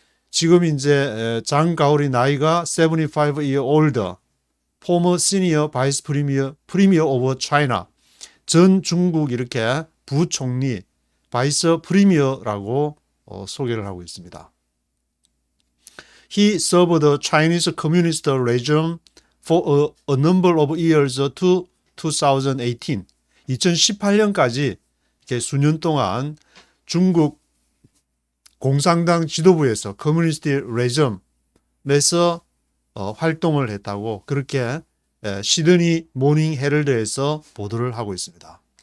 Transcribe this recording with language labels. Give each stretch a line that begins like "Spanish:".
Korean: 지금 이제 장 가오리 나이가
English: 75 year old, former senior vice premier of China,
Korean: 전 중국 이렇게 부총리, 바이스 프리미어라고 소개를 하고 있습니다.
English: He served the Chinese Communist regime for a number of years to 2018.
Korean: 2018년까지 이렇게 수년 동안 중국 공산당 지도부에서 커뮤니스트 레즘에서 활동을 했다고 그렇게 시드니 모닝 헤럴드에서 보도를 하고 있습니다.